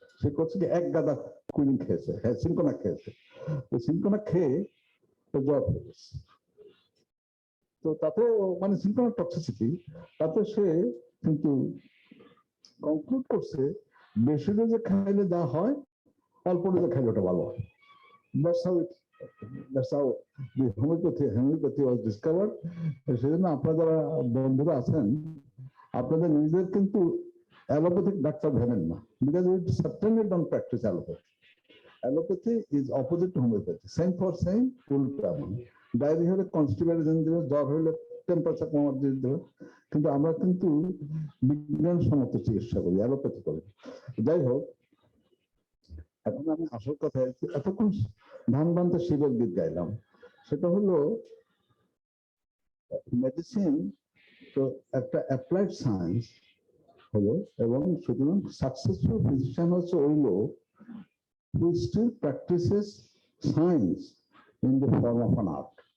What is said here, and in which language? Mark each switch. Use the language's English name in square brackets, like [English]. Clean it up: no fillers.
[Bangla] সে করছে কি এক গাদা কুইনিন খেয়েছে, হ্যাঁ সিনকোনা খেয়েছে, তো সিনকোনা খেয়ে জ্বর হয়ে গেছে। তো তাতে মানে সিনকোনা টক্সিসিটি, তাতে সে কিন্তু কনক্লুড করছে বেশি ডোজে খাইলে যা হয়, অল্প ডোজে খাইলে ওটা ভালো হয়। [English] That's how the homeopathy was discovered. [Bangla] সেজন্য আপনারা যারা বন্ধুরা আছেন, আপনাদের নিজেদের কিন্তু অ্যালোপ্যাথিক ডাক্তার ভেবেন না, [English] because we certainly don't practice allopathy. Allopathy is opposite to homeopathy. Same for same, [Bangla] উল্টা। ডায়রিয়া হলে কনস্টিপেশন দিবে, জ্বর হলে টেম্পারেচার কমার দিবে, কিন্তু আমরা কিন্তু বিজ্ঞানসম্মত চিকিৎসা করি, অ্যালোপ্যাথি করি। যাই হোক, এখন আমি আসল কথা, এতক্ষণ ধান বানতে শিবের গীত গাইলাম, সেটা হলো মেডিসিন তো একটা অ্যাপ্লাইড সায়েন্স হলো, এবং সুতরাং সাকসেসফুল ফিজিশিয়ান হচ্ছে ওই লোক [English] who still practices science in the form of an art.